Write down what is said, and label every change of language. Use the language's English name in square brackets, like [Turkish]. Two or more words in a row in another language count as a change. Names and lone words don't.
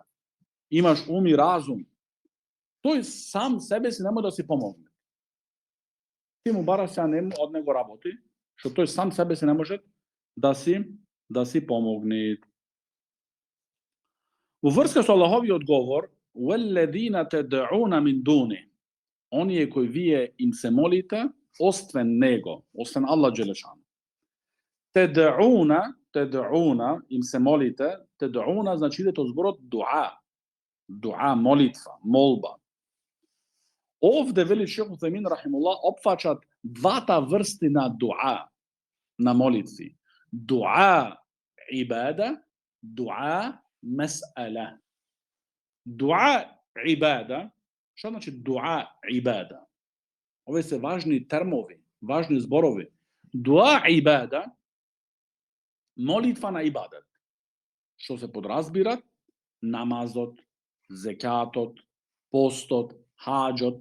[Macedonian] Имаш ум и разум. Тој сам себе си не може да си помогне. Ти му бараш сега од него работи, што тој сам себе си не може да си помогне. Во врска со Аллаховиот говор, [Arabic] وَالَّذِينَ تَدْعُونَ مِنْ دُونِهِ, [Macedonian] оние кои вие им се молите, освен него, освен [Arabic] الله جل شأنه. [Macedonian] Тед'уна, им се молите, тед'уна значи идете од зборот дуа, молитва, молба. Овде, вели Шейх Утемин рахимуллах, опфаќат двата врсти на дуа, на молитви. [Arabic] دعاء عبادة, دعاء مسألة. دعاء عبادة, [Macedonian] што значи [Arabic] دعاء عبادة? [Macedonian] Овие се важни термови, важни зборови. [Arabic] دعاء عبادة, [Macedonian] молитва на ибадет. Што се подразбира? Намазот, зекатот, постот, хаџот.